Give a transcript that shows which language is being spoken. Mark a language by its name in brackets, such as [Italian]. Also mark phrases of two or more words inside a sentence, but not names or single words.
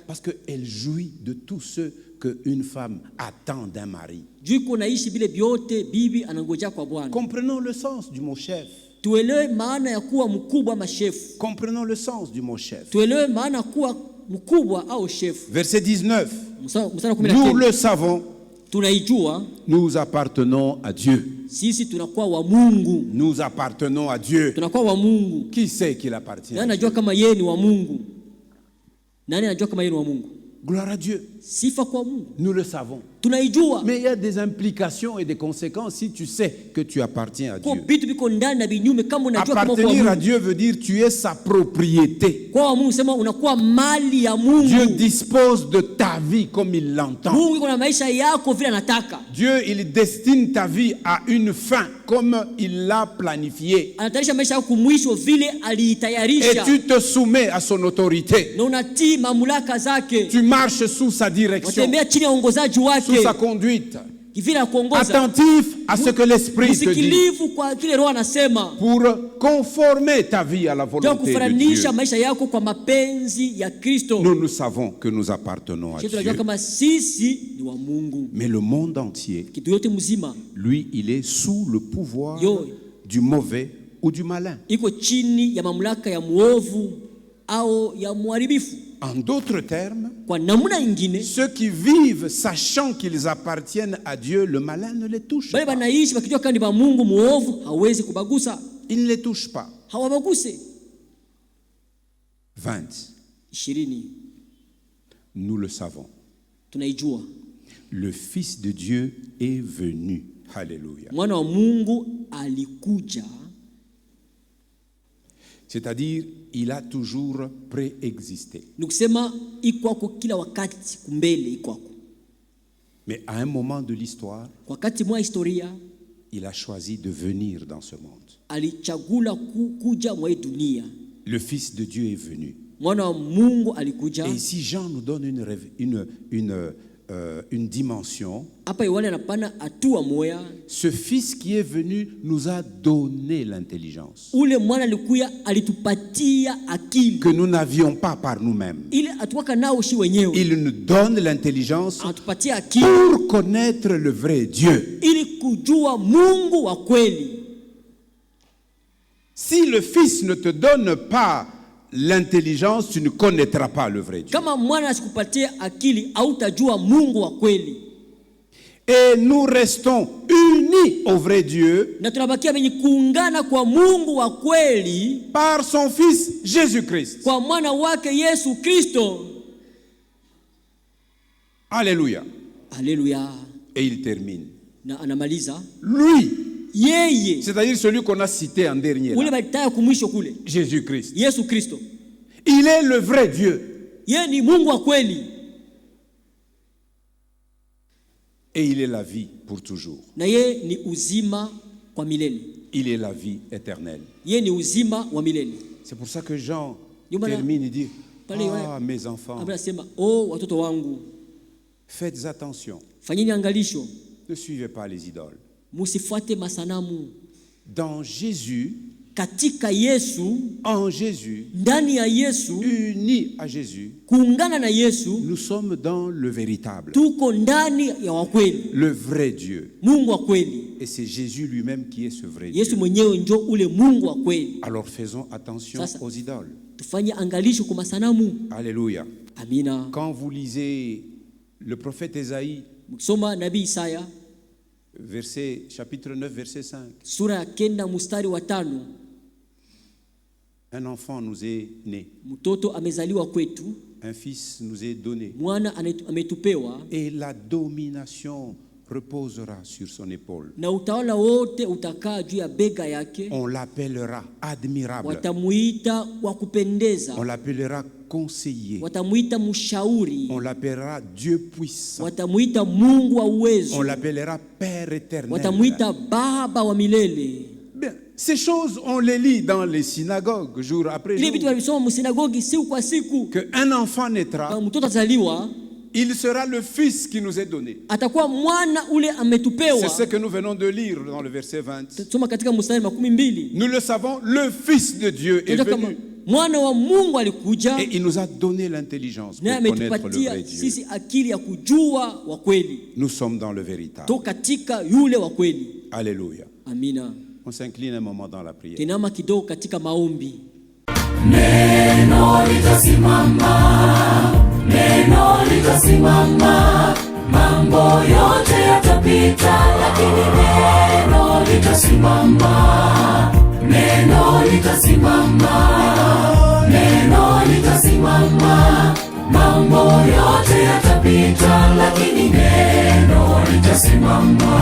[French] Parce qu'elle jouit de tout ce qu'une femme attend d'un mari. [Swahili] Juu iko naishi vile vyote bibi anangojea kwa Bwana. [French] Comprenons le sens du mot chef. [Swahili] Tuelewe maana ya kuwa mkubwa ama chef. [French] Comprenons le sens du mot chef. [Swahili] Tuelewe maana ya kuwa mkubwa au chef. [French] Verset 19. [Swahili] Mstari wa [French] Nous [Swahili] 19. [French] le savons, [Swahili] Tunaijua [French] nous appartenons à Dieu. [Swahili] sisi tunakuwa wa Mungu. [French] Nous appartenons à Dieu. [Swahili] Tunakuwa wa Mungu. [French] Qui sait qu'il appartient à [Swahili] Nani [French] Dieu? [Swahili] anajua kama yeye ni wa Mungu? Nani anajua kama yeye ni wa Mungu? [French] Gloire à Dieu. [Swahili] Sifa kwa Mungu. [French] Nous le savons. [Swahili] Tunaijua. [French] Mais il y a des implications et des conséquences si tu sais que tu appartiens à [Swahili] Kwa [French] Dieu. [Swahili] vitu biko ndani na vinyume kama unajua kama kwa [French] Appartenir à [Swahili] Mungu. [French] Dieu veut dire tu es sa propriété. [Swahili] Kwa Mungu sema unakuwa mali ya Mungu. [French] Dieu dispose de ta vie comme il l'entend. [Swahili] Mungu iko na maisha yako vile anataka. [French] Dieu, il destine ta vie à une fin comme il l'a planifié. [Swahili] Anatayarisha maisha yako mwisho vile [French] Et [Swahili] aliitayarisha. [French] tu te soumets à son autorité. [Swahili] Na unatii mamlaka zake. [French] Tu marches sous sa direction, [Swahili] Watembea chini ya uongozaji [French] sous [Swahili] wake. [French] sa conduite. [Swahili] Vile anakuongoza. [French] Attentif à ce que l'Esprit te dit [Swahili] Msikilivu kwa kile Roho anasema. [French] pour conformer ta vie à la [Swahili] Ndio [French] volonté de Dieu. [Swahili] kufananisha maisha yako kwa mapenzi ya Kristo. [French] Nous savons que nous appartenons à [Swahili] Sisi tunajua [French] Dieu. [Swahili] kama sisi ni wa Mungu. [French] Mais le monde entier, [Swahili] Kitu yote mzima [French] lui, il est sous le pouvoir [Swahili] Yo. [French] du mauvais ou du malin. [Swahili] iko chini ya mamlaka ya muovu au ya muharibifu. [French] En d'autres termes, [Swahili] Kwa namna ingine, [French] ceux qui vivent sachant qu'ils appartiennent à Dieu, le malin ne les touche [Swahili] bali [French] pas. [Swahili] banaishi bakijua kama ni ba Mungu, muovu hawezi kubagusa, [French] Il ne les touche pas. [Swahili] hawabaguse. [French] 20. [Swahili] 20 [French] Nous le savons. [Swahili] tunaijua [French] Le Fils de Dieu est venu. Alléluia. [Swahili] mwana wa Mungu alikuja, [French] C'est-à-dire, il a toujours préexisté. [Swahili] ni kusema ikwako kila wakati, kumbele ikwako. [French] Mais à un moment de l'histoire, [Swahili] Kwa wakati mwa historia [French] il a choisi de venir dans ce monde. [Swahili] alichagula kuja mwa hii dunia. [French] Le Fils de Dieu est venu. [Swahili] Mwana wa Mungu alikuja. [French] Et ici, Jean nous donne une dimension. [Swahili] Hapa Yohana anapana hatua moya. [French] Ce Fils qui est venu nous a donné l'intelligence [Swahili] Ule mwana alikuya alitupatia akili [French] que nous n'avions pas par nous-mêmes. [Swahili] ile atuwaka nao shi wenyewe. [French] Il nous donne l'intelligence [Swahili] Anatupatia akili [French] pour connaître le vrai Dieu. [Swahili] ili kujua Mungu wa kweli. [French] Si le Fils ne te donne pas l'intelligence, tu ne connaîtras pas le vrai Dieu. [Swahili] Kama mwana asikupatia akili, hautajua Mungu wa kweli. [French] Et nous restons unis au vrai Dieu [Swahili] Na tunabakia wenye kuungana kwa Mungu wa kweli [French] par son Fils Jésus-Christ. [Swahili] kwa mwana wake Yesu Kristo. [French] Alléluia. [Swahili] Alléluia. [French] Et il termine. [Swahili] Na anamaliza. [French] Lui, [Swahili] Yeye, [French] c'est-à-dire celui qu'on a cité en dernier, [Swahili] ule balitaya kumwisho kule, [French] Jésus-Christ. [Swahili] Yesu Kristo. [French] Il est le vrai Dieu. [Swahili] Yeye ni Mungu wa kweli. [French] Et il est la vie pour toujours. [Swahili] Na yeye ni uzima kwa milele. [French] Il est la vie éternelle. [Swahili] Yeye ni uzima wa milele. [French] C'est pour ça que Jean [Swahili] Yumana, [French] termine et dit, [Swahili] pale [French] ah, mes enfants, [Swahili] anasema, oh watoto wangu, [French] faites attention. [Swahili] fanyeni angalisho, [French] Ne suivez pas les idoles. [Swahili] musifuate masanamu. [French] Dans Jésus, [Swahili] Katika Yesu, [French] en Jésus, [Swahili] ndani ya Yesu, [French] unis à Jésus, [Swahili] kuungana na Yesu, [French] nous sommes dans le véritable, [Swahili] tuko ndani ya wakweli, [French] le vrai Dieu. [Swahili] Mungu wa kweli. [French] Et c'est Jésus lui-même qui est ce vrai [Swahili] Yesu [French] Dieu. [Swahili] mwenyewe ndio ule Mungu wa kweli. [French] Alors faisons attention [Swahili] Sasa, [French] aux idoles. [Swahili] tufanye angalisho kwa masanamu. [French] Alléluia. [Swahili] Amina. [French] Quand vous lisez le prophète Ésaïe, [Swahili] Mkisoma nabii Isaya [French] chapitre 9, verset 5, [Swahili] sura ya 9 mstari wa 5, [French] un enfant nous est né, [Swahili] mtoto amezaliwa kwetu, [French] un fils nous est donné, [Swahili] mwana ametupewa, [French] et la domination reposera sur son épaule. [Swahili] na utawala wote utakaa juu ya bega yake. [French] On l'appellera admirable, [Swahili] Watamuita wa kupendeza, [French] on l'appellera conseiller, [Swahili] watamuita mshauri, [French] on l'appellera Dieu puissant, [Swahili] watamuita Mungu wa [French] on [Swahili] uwezo, [French] l'appellera Père éternel. [Swahili] watamuita Baba wa milele. [French] Bien, ces choses, on les lit dans les synagogues jour après [Swahili] Ile [French] jour. [Swahili] vitu walisoma msinagogi siku kwa siku. [French] Qu'un enfant naîtra, [Swahili] Kama mtoto azaliwa, [French] il sera le fils qui nous est donné. [Swahili] atakuwa mwana ule ametupewa. [French] C'est ce que nous venons de lire dans le verset 20. [Swahili] Soma katika mstari 12. [French] Nous le savons, le Fils de Dieu est venu [Swahili] mwana wa Mungu alikuja, [French] et il nous a donné l'intelligence [Swahili] naye [French] pour connaître le [Swahili] ametupatia [French] vrai Dieu. [Swahili] sisi akili ya kujua wa kweli. [French] Nous sommes dans le véritable. [Swahili] To katika yule wa kweli. [French] Alléluia. [Swahili] Amina. [French] On s'incline un moment dans la prière. [Swahili] Kinama kidogo katika maombi. Neno litasimama, neno litasimama, mambo yote yatapita, lakini neno litasimama, neno litasimama, neno litasimama, mambo yote yatapita, lakini neno litasimama.